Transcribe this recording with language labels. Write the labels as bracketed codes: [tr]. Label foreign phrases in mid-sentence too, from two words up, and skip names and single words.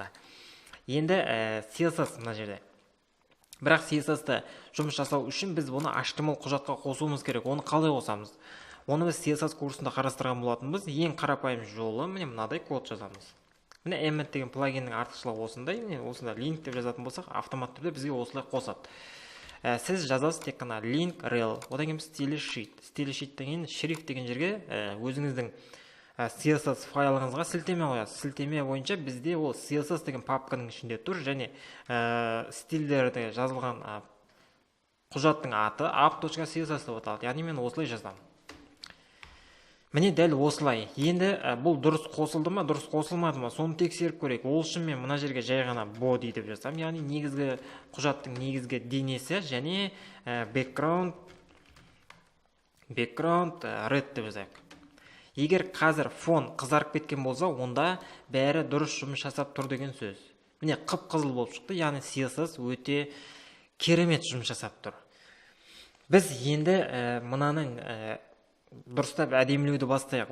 [kk] Енді CSS мына жерде. Бірақ CSS-ті жұмыс жасау үшін біз бұны HTML құжатқа қосуымыз керек. Оны қалай қосамыз? Оны біз CSS курсында қарастырған болатынбыз. Ең қарапайым жолы міне мынадай код жазамыз. Міне Emmet деген плагиннің артықшылығы осындай. Міне осында link деп жазатын болсақ, автоматты түрде бізге осылай қосады. Сіз жазасыз тек қана [en] link rel. [kk] Одан кейін [en] style sheet. Style sheet [kk] деген шрифт деген жерге өзіңіздің CSS файлыңызға сілтеме қоясыз. Сілтеме бойынша бізде ол CSS деген папканың ішінде тұр, және стильдерде жазылған құжаттың аты app.css деп аталады. Яғни мен осылай жаздым. Міне дәл осылай. Енді бұл дұрыс қосылды ма, дұрыс қосылмады ма, соны тексеріп көрейік. Ол үшін мен мына жерге жай ғана body деп жазсам, яғни негізгі құжаттың негізгі денесі және [en] background background red [kk] деп жазайық. Егер қазір фон қызарып кеткен болса, онда бәрі дұрыс жұмыс жасап тұр деген сөз. Міне қып-қызыл болып шықты, яғни CSS өте керемет жұмыс жасап тұр. Біз енді мынаның дұрыстап әдемілеуді бастайық.